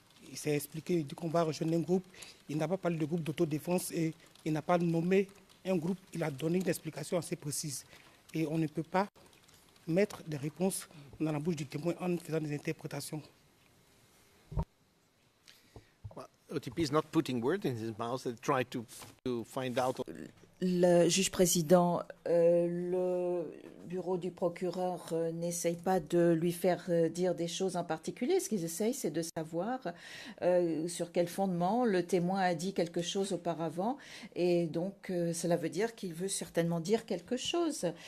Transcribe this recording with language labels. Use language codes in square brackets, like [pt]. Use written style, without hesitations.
[fr] Il s'est expliqué, il dit qu'on va rejoindre un groupe. Il n'a pas parlé de groupe d'autodéfense et il n'a pas nommé un groupe. Il a donné une explication assez précise. Et on ne peut pas mettre des réponses dans la bouche du témoin en faisant des interprétations. [en] Well, OTP is not putting words in his mouth. They try to find out. [fr] Le juge président, le bureau du procureur n'essaye pas de lui faire dire des choses en particulier. Ce qu'ils essayent, c'est de savoir sur quel fondement le témoin a dit quelque chose auparavant. Et donc, cela veut dire qu'il veut certainement dire quelque chose.